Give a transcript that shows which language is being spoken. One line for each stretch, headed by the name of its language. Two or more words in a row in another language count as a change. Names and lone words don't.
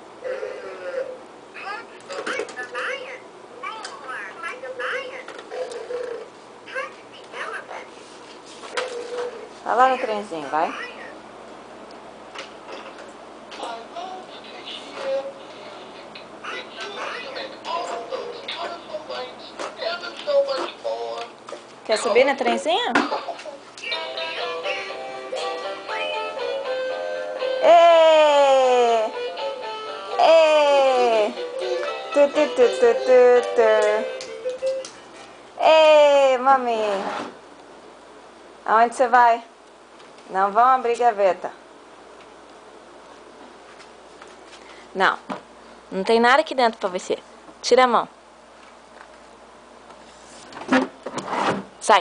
Portuguese: Vai lá no trenzinho, vai. Quer subir no trenzinho? Ê! Ê! Tu, tu, tu, tu, tu, tu. Ê, mami! Aonde você vai? Não vão abrir gaveta. Não. Não tem nada aqui dentro pra você. Tira a mão. Sai.